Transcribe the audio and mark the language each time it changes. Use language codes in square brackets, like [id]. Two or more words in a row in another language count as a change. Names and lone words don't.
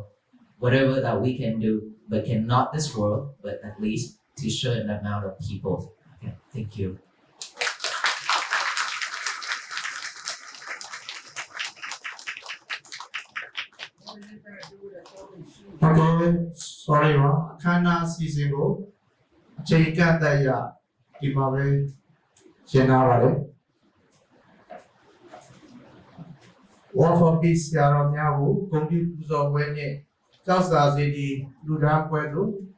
[en] Whatever that we can do, but cannot this world, but at least to show an amount of people. Okay, thank you. Okay, sorry [my] ပါအခမ်းအနားစီစဉ်ကိုအချိန်ကန့်သက်ရဒီမှာပဲရှင်းထားပါတယ် War for Peace ဆရာတော်များကိုဂုဏ်ပြုပူဇော်ပွဲနဲ့ကျောက်စာစေတီလူဒန်းပွဲသို့